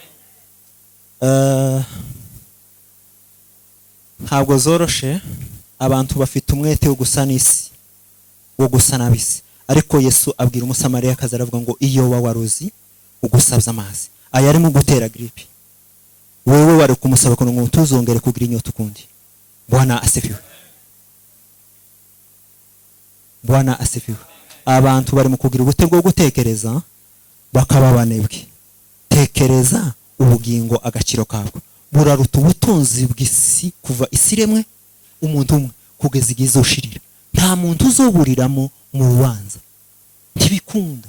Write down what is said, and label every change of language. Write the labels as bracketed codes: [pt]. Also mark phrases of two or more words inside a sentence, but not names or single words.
[rn] Ntabwo zoroshe, abantu bafite umwete wo gusa n'isi, wo gusa n'abisi. Ariko Yesu abwira umusamariya akaza aravuga ngo iyo waruzi ugusabye amazi aya ari mu gutera gripe, wewe wari kumusaba ko ngo tuzongere kugira inyota ukundi. [sw] Bwana asifiwe. Bwana asifiwe. [rn] Abantu bari mu kugira ubute bwo gutekereza bakaba banebwe. Tekereza ubugingo agaciro kabwo buraruta ubutunzi bw'isi, kuva isiremwe umuntu umwe kugeza igihe izoshirira. Nta muntu uzoburiramo mu rubanza, ntibikunda.